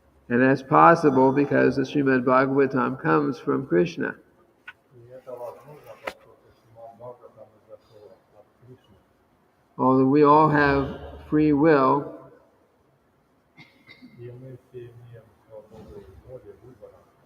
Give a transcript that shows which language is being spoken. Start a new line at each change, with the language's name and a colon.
English: And that's possible because the Srimad-bhagavatam comes from Krishna.
Russian: И это возможно, поскольку Srimad-bhagavatam изошел от Кришны.
English: Although we all have free will,
Russian: И мы все имеем свободу воли, выбора.